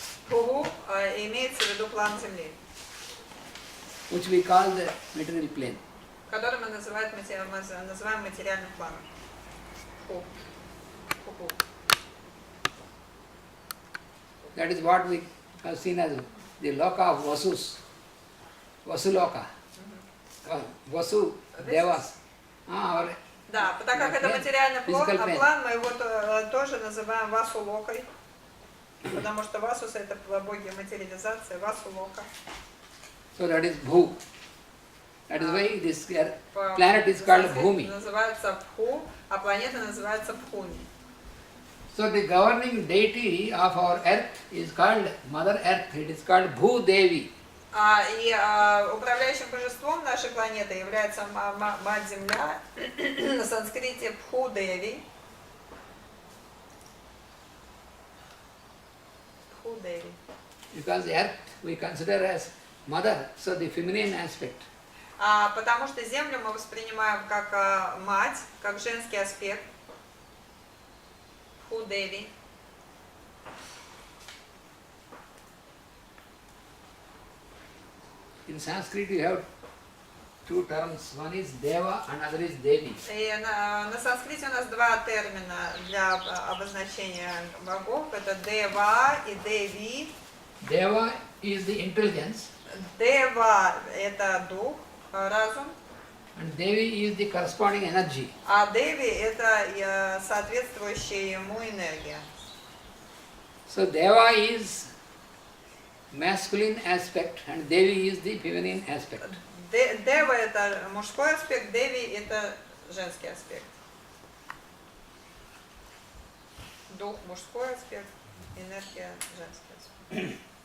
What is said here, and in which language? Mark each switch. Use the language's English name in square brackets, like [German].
[Russian] Пху имеется в виду план Земли, [English] which we call the material plane. [Russian] который мы называем материальным планом. Пху. Пху. [English] That is what we have seen as the loka of Vasus. Vasuloka. Vasu, Devas. [Russian] Да, так как это материальный [English] Physical plane. [Russian] план, мы его тоже называем Васу Локой, потому что Васус это боги материализации, Васу Лока. [English] So that is Bhu. That is why this planet is called Bhumi. [Russian] Называется Пху, а планета называется Пхуми. [English] So the governing deity of our Earth is called Mother Earth. It is called Bhu Devi. [Russian] И управляющим божеством нашей планеты является Мать Земля, на санскрите Пху Деви. Пху Деви. [English] Because Earth we consider as mother, so the feminine aspect. [Russian] Потому что Землю мы воспринимаем как мать, как женский аспект. Пху Деви. [English] In Sanskrit you have two terms. One is Deva and other is Devi. [Russian] И на санскрите у нас два термина для обозначения богов. Это Дева и Деви. [English] Deva is the intelligence [Russian] Дева – это дух, разум. [English] and Devi is the corresponding energy. [Russian] А Деви – это соответствующая ему энергия. [English] So Deva is masculine aspect and Devi is the feminine aspect. [Russian] Дева это мужской аспект, Деви это женский аспект. Дух мужской аспект, энергия женский аспект.